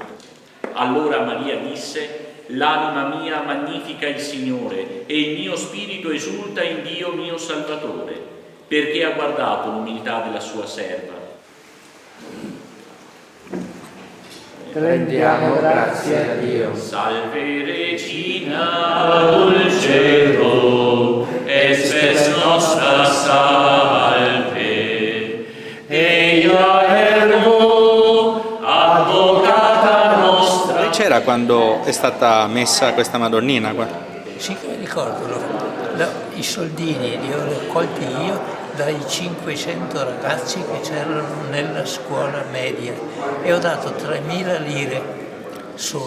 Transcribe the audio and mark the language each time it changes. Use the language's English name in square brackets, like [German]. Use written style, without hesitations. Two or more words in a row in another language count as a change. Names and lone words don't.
[Italian] Allora Maria disse: l'anima mia magnifica il Signore e il mio spirito esulta in Dio mio Salvatore, perché ha guardato l'umiltà della sua serva. Rendiamo grazie a Dio. [Latin] Salve Regina dulcedo, espes nostra salve, eia ergo advocata nostra. [Italian] Lei c'era quando è stata messa questa Madonnina qua? Sì, ricordo, i soldini li ho raccolti io dai 500 ragazzi che c'erano nella scuola media e ho dato 3.000 lire solo.